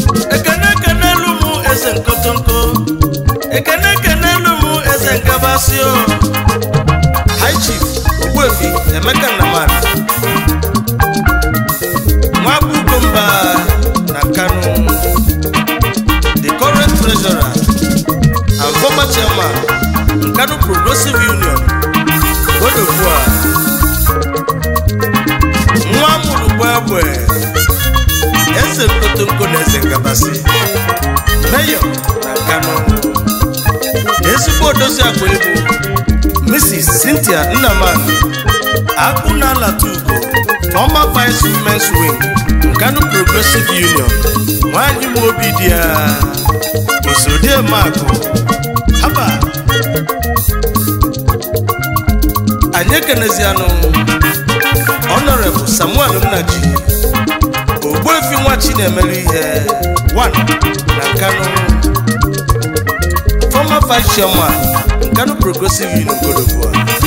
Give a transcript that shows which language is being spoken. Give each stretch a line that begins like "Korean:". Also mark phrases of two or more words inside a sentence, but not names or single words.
Igbo: Ekene ekenelu m eze nkotonko. Ekene ekenelu m eze nkabasị o. High Chief Ogbuefi Emeka Nnamani. Nwa bụ Ugomba na Kano.
English: The current treasurer and former chairman, Kano Progressive Union, Cote d'Ivoire.
Igbo: Nwa mụrụ gbe egbe, eze nkotonko na eze nkabasị. Mayor na Kano. Ezigbo odozi akwa egwu, Mrs. Cynthia Nnamani, Akpụ na Alatugo,
English: former vice women's wing, Kano Progressive Union.
Igbo: Nwaanyị m obi dị ya, Osodieme akụ. Haba. Anyị ekenezianụ Honorable Samuel Nnaji, Ogbuefi nwa Chinemelu ihe, one na Nkanu,
English: former vice chairman,
Igbo: Nkanu Progressive Union Cote d'Ivoire.